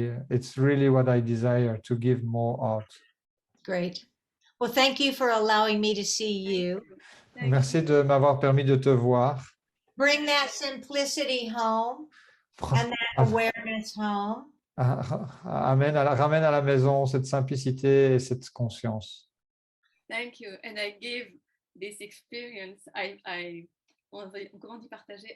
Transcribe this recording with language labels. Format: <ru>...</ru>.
<en>It's really what I desire, to give more out. Great. Well, thank you for allowing me to see you.</en> <fr>Merci de m'avoir permis de te voir.</fr> <en>Bring that simplicity home and that awareness home.</en> <fr>Ramène à la maison cette simplicité et cette conscience.</fr> <en>Thank you. And I give this experience.</en> <fr>Comment dit partager?</fr>